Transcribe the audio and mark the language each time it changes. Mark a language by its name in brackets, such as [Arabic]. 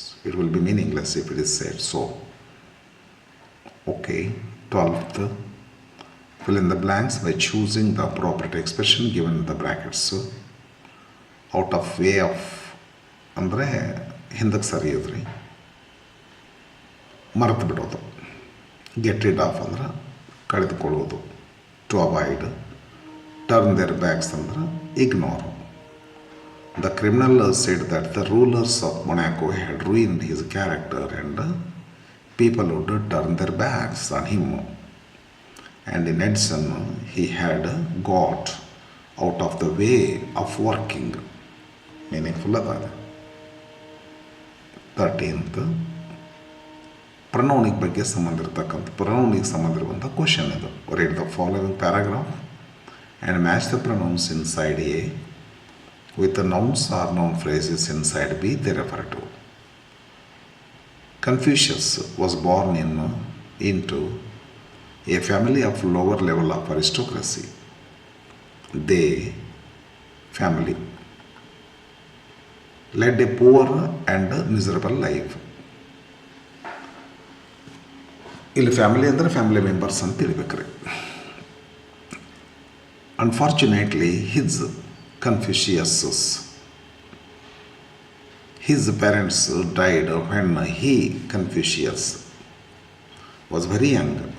[English] It will be meaningless if it is said so. Okay, 12th, fill in the blanks by choosing the appropriate expression given in the brackets. Out of way of [Kannada] ಅಂದರೆ ಹಿಂದಕ್ಕೆ ಸರಿಯೋದ್ರಿ, ಮರೆತು ಬಿಡೋದು. [English] get rid of [Kannada] ಅಂದ್ರೆ ಕಳೆದುಕೊಳ್ಳೋದು, [English] To avoid. Turn their backs ಅಂದ್ರೆ ignore. The criminal said that the rulers of Monaco had ruined his character and people would turn their backs on him. And in addition, he had got out of the way of working. Meaningful that. [Kannada] 13th, ಪ್ರನೌನಿಗೆ ಬಗ್ಗೆ ಸಂಬಂಧ ಇರತಕ್ಕಂಥ, ಪ್ರನೌನಿಗೆ ಸಂಬಂಧ ಇರುವಂಥ question ಇದು. [English] Read the following paragraph and match the pronouns inside A with the nouns or noun phrases inside B they refer to. Confucius was born into a family of lower level of aristocracy. They, family, led a poor and miserable life. [Kannada] ಇಲ್ಲಿ family ಅಂದರೆ family members ಅಂತ ತಿಳ್ಬೇಕ್ರಿ. [English] Unfortunately, Confucius, his parents died when he, Confucius, was very young.